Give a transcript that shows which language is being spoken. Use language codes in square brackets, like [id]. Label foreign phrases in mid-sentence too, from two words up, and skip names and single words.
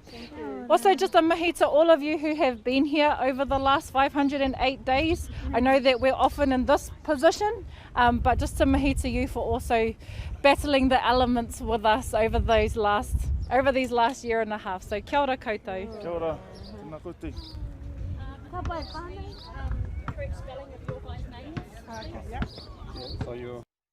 [en] Also, just a mihi to all of you who have been here over the last 508 days. I know that we're often in this position, but just a mihi to you for also battling the elements with us over these last year and a half. [mi] So kia ora koutou. Kia ora, tēnā koutou. [en] Correct spelling of your guys' names. So you're